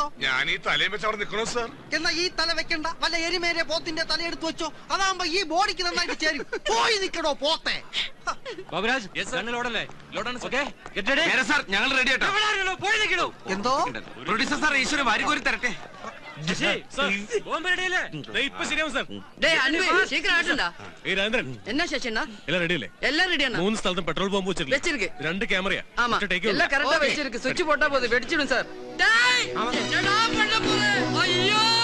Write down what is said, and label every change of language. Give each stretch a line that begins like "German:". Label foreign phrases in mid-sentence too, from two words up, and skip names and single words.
Malayalam: ഞാൻ ഈ തലയും വെച്ച് അവിടെ നിൽക്കണോ സാർ? എന്നാ ഈ തല വെക്കണ്ട, വല്ല എരിമേരെ പോത്തിന്റെ തല എടുത്തു വെച്ചോ. അതാകുമ്പോ ഈ ബോഡിക്ക് നന്നായിട്ട് ചേരും. പോയി നിൽക്കണോ പോത്തെ. ബാബുരാജ്, ഞങ്ങൾ റെഡി ആട്ടോ. എന്തോ പ്രൊഡ്യൂസർ സാർ ഈശ്വരൻ വാരിക്കോരി തരട്ടെ.
Tamil: என்ன சேஷனா எல்லாம் ரெடி இல்ல? எல்லாம் ரெடியானா?
Malayalam: 3 സ്ഥലത്തും
English: petrol bomb
Malayalam: വെച്ചിருக்கு. 2 கேமரா.
Tamil: ஆமா, எல்லாம் கரெக்ட்டா வெச்சிருக்கு. சுவிட்ச் போட்டா போதும், வெடிச்சிடும் சார். டேய், என்னடா பண்ண போற? ஐயோ!